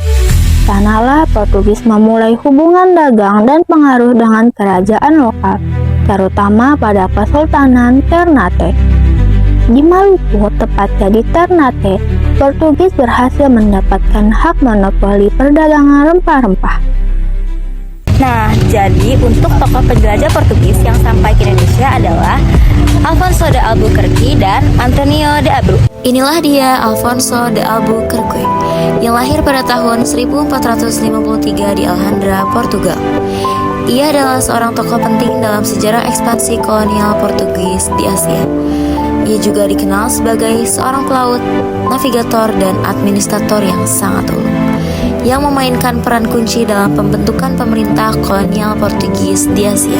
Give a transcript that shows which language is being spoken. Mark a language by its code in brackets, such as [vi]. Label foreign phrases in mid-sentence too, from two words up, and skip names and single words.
[id] Sanalah Portugis memulai hubungan dagang dan pengaruh dengan kerajaan lokal, terutama pada Kesultanan Ternate. Di Maluku, tepatnya di Ternate, Portugis berhasil mendapatkan hak monopoli perdagangan rempah-rempah. Nah, jadi untuk tokoh penjelajah Portugis yang sampai ke Indonesia adalah Alfonso de Albuquerque dan Antonio de Abreu. Inilah dia Alfonso de Albuquerque yang lahir pada tahun 1453 di Alhandra, Portugal. Ia adalah seorang tokoh penting dalam sejarah ekspansi kolonial Portugis di Asia. Ia juga dikenal sebagai seorang pelaut, navigator, dan administrator yang sangat ulung, yang memainkan peran kunci dalam pembentukan pemerintah kolonial Portugis di Asia.